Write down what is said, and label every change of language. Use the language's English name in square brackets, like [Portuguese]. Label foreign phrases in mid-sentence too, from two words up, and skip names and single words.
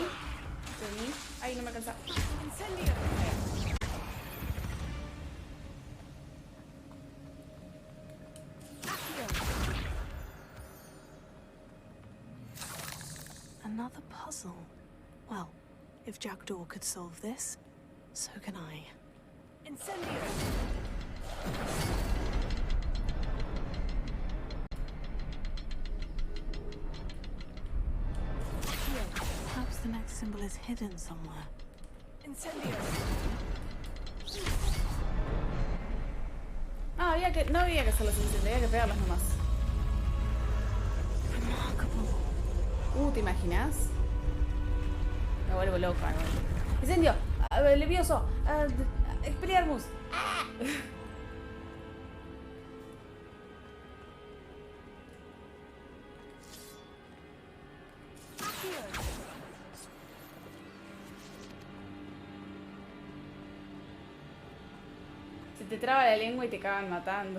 [Spanish] Ay, no me alcanza. [English] Another puzzle. Well, if Jackdaw could solve this, so can I. Incendio! Perhaps the next symbol is hidden somewhere. Incendio! [Spanish] Ah, no había que hacerlo suficiente, había que pegarlos nomás. ¿Te imaginas? Me vuelvo loca, ¿no? ¡Incendio! ¡Levioso! ¡Expelliarmus! ¡Ah! Se te traba la lengua y te acaban matando.